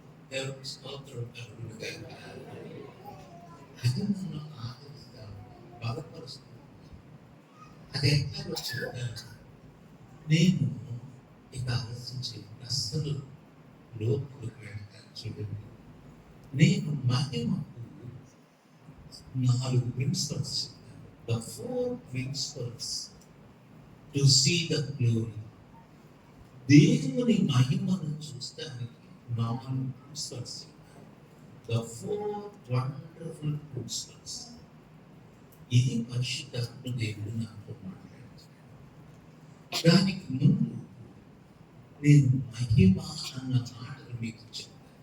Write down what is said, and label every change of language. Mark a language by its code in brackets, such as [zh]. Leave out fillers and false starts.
[te] దేవునికి స్తోత్రం కలుగును గాక. అది నన్ను ఆదరిస్తాను, బలపరుస్తుంది. అది ఎట్లా వచ్చిందా? నేను ఇక ఆలోచించే అస్సలు లోపలికి వెళ్తాను. చూడండి, నేను మహిమకు 4 ప్రిన్సిపల్స్ చెప్పాను. [en] The 4 principles to see the glory. [te] దేవుని మహిమను చూస్తానికి 4 ప్రిన్సిపల్స్ చెప్పాను. [en] The 4 wonderful principles. [te] ఇది పరిశుద్ధాత్మ దేవుడు నాతో మాట్లాడుతున్నాడు. దానికి ముందు నేను మహిమ అన్న మాటలు మీకు చెప్పాను.